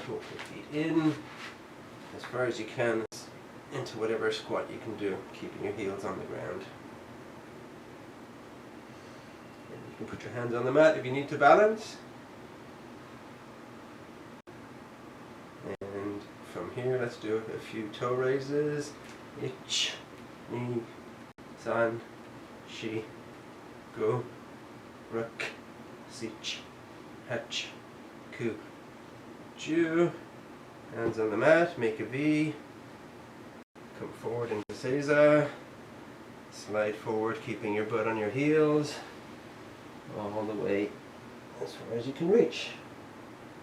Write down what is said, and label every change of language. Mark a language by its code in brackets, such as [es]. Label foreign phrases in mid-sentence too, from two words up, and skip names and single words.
[en] Walk your feet in as far as you can into whatever squat you can do, keeping your heels on the ground. You can put your hands on the mat if you need to balance. And from here, let's do a few toe raises. [ja] Ich, ni, san, shi, go, ruk, sich, hach, ku, ju. [en] Hands on the mat, make a V. Come forward into Seiza. Slide forward, keeping your butt on your heels. All the way as far as you can reach.